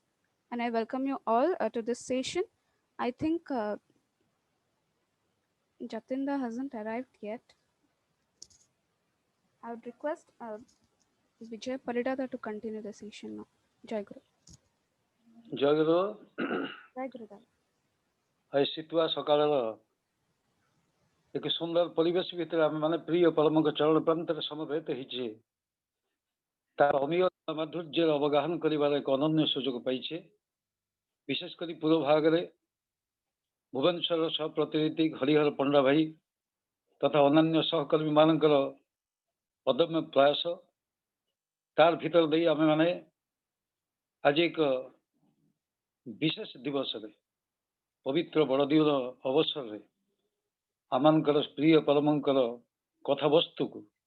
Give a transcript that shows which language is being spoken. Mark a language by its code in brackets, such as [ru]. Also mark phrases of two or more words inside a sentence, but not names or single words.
[en] And I welcome you all to this session. I think Jatinda hasn't arrived yet. I would request Vijay Paridada to continue the session now. [hi] Jai Guru. ଜୟଗୁରୁ Jai Guru Dada. [or] ଶୀତୁଆ ସକାଳର ଏକ ସୁନ୍ଦର ପରିବେଶ ଭିତରେ ଆମେ ମାନେ ପ୍ରିୟ ପରମଙ୍କ ଚରଣ ପ୍ରାନ୍ତରେ ସମବେତ ହେଇଛେ ତାର ଅମୀୟ ମାଧୁର୍ଯ୍ୟର ଅବଗାହନ କରିବାର ଏକ ଅନନ୍ୟ ସୁଯୋଗ ପାଇଛେ ବିଶେଷ କରି ପୂର୍ବ ଭାଗରେ ଭୁବନେଶ୍ୱରର ସହ ପ୍ରତିନିଧି ହରିହର ପଣ୍ଡା ଭାଇ ତଥା ଅନ୍ୟାନ୍ୟ ସହକର୍ମୀ ମାନଙ୍କର ଅଦମ୍ୟ ପ୍ରୟାସ ତାର ଭିତର ଦେଇ ଆମେ ମାନେ ଆଜି ଏକ ବିଶେଷ ଦିବସରେ ପବିତ୍ର ବଡ଼ଦିନ ଅବସରରେ ଆମମାନଙ୍କର ପ୍ରିୟ ପରମଙ୍କର କଥାବସ୍ତୁକୁ